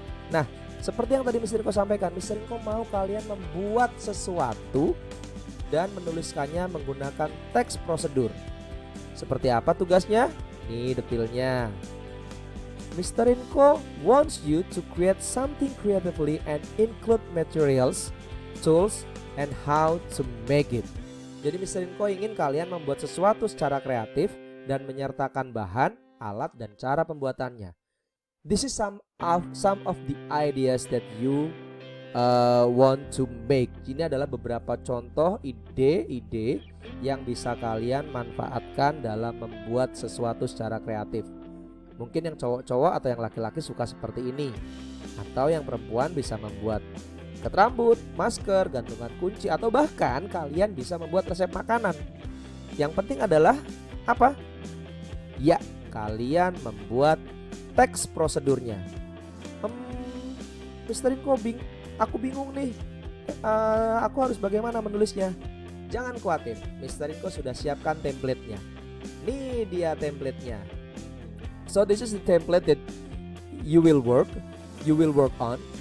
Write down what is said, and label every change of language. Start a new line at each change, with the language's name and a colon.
Indonesian: Nah, seperti yang tadi Mr. Inko sampaikan, Mr. Inko mau kalian membuat sesuatu dan menuliskannya menggunakan teks prosedur. Seperti apa tugasnya? Nih detailnya. Mr.
English: Inko wants you to create something creatively and include materials, tools, and how to make it.
Indonesian: Jadi Mr. Inko ingin kalian membuat sesuatu secara kreatif dan menyertakan bahan, alat, dan cara pembuatannya.
English: This is some of the ideas that you want to make.
Indonesian: Ini adalah beberapa contoh ide-ide yang bisa kalian manfaatkan dalam membuat sesuatu secara kreatif. Mungkin yang cowok-cowok atau yang laki-laki suka seperti ini, atau yang perempuan bisa membuat ikat rambut, masker, gantungan kunci, atau bahkan kalian bisa membuat resep makanan. Yang penting adalah apa? Ya, kalian membuat teks prosedurnya. Mr. Inko aku bingung nih. Aku harus bagaimana menulisnya? Jangan khawatir, Mr. Inko sudah siapkan template-nya. Nih dia template-nya.
English: So this is the template that you will work on.